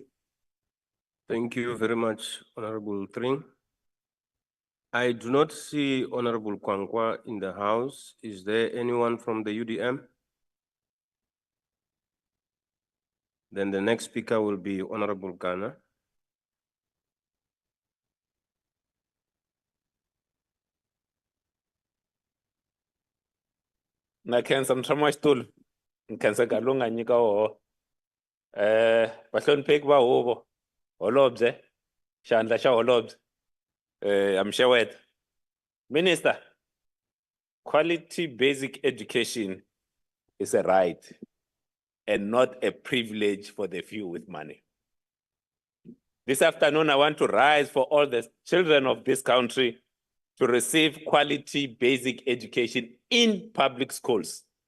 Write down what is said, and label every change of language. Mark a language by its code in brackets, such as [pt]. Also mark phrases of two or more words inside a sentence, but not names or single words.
[en] Thank you very much, Honorable Tring. I do not see Honorable Kwankwa in the house. Is there anyone from the UDM? Then the next speaker will be Honorable Ghana. [ts] Na khensa mtshama xitulu nkhensa nkarhi lowu nga nyika woho vahlonipheki va huvo holobye xandla xa holobye amxeweta minister, [en] quality basic education is a right and not a privilege for the few with money. This afternoon I want to rise for all the children of this country to receive quality basic education in public schools.